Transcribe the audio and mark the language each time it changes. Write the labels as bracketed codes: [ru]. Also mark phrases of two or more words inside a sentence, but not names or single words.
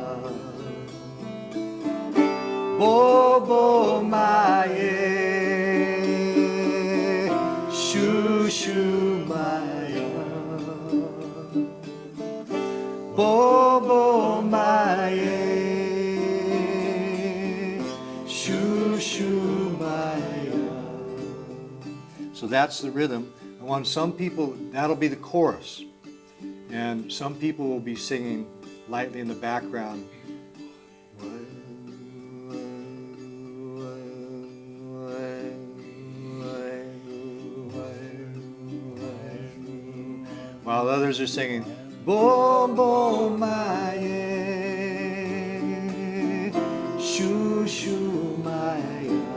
[en] Bobo Maye, Shushu Maya. Bobo Maye, Shushu Maya. So that's the rhythm. I want some people, that'll be the chorus. And some people will be singing lightly in the background. While others are singing, Bobo Maye, Shushu Maya.